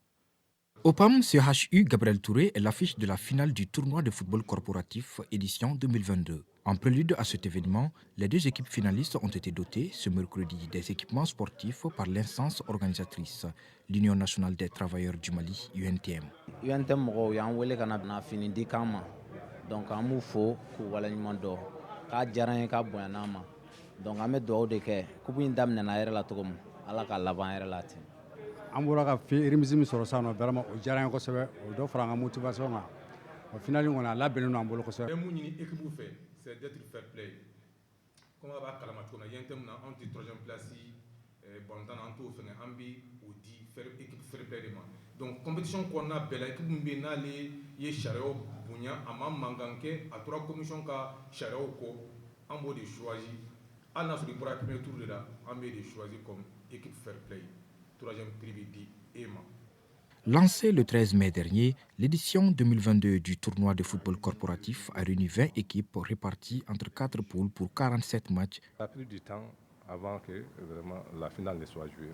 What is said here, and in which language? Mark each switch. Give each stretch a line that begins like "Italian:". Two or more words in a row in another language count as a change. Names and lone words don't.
French: OPAM CHU Gabriel Touré est l'affiche de la finale du tournoi de football corporatif édition 2022. En prélude à cet événement, les deux équipes finalistes ont été dotées ce mercredi des équipements sportifs par l'instance organisatrice, l'Union nationale des travailleurs du Mali, UNTM.
Bambara: UNTM mɔgɔw y'an wele ka na fini di kan ma donc an b'u fo k'u waleɲuman dɔn k'a diyara n ye k'a bonyana ma donc an bɛ dugawu de kɛ kupu in daminɛna yɛrɛ la cogo min ala ka laban yɛrɛ la ten. An bɔra ka remise min sɔrɔ sisan nɔ vraiment o diyara n ye kosɛbɛ o dɔ fara an ka motivation kan o finale kɔni a labɛnnen don an bolo kosɛbɛ. Bɛ mun ɲini équipe fɛ
French: c'est d'être fair play
Bambara: comme a b'a kalama cogo min na UNTM na anw tɛ
French: troisième place
Bambara: balontan na an t'o fɛngɛ an bɛ o di
French: équipe fair play
Bambara: de ma donc compétition kɔnɔna bɛɛ la équipe min bɛ yen n'ale ye sariyaw bonya a ma mankan kɛ a tora commission ka sariyaw kɔ an b'o de choisi hali n'a sɔrɔ i bɔra
French: premier tour de
Bambara: la an b'e de choisi
French: comme équipe fair play. Lancé le 13 mai dernier, l'édition 2022 du tournoi de football corporatif a réuni 20 équipes réparties entre 4 poules pour 47 matchs. Ça a pris du temps avant que vraiment la finale ne soit jouée.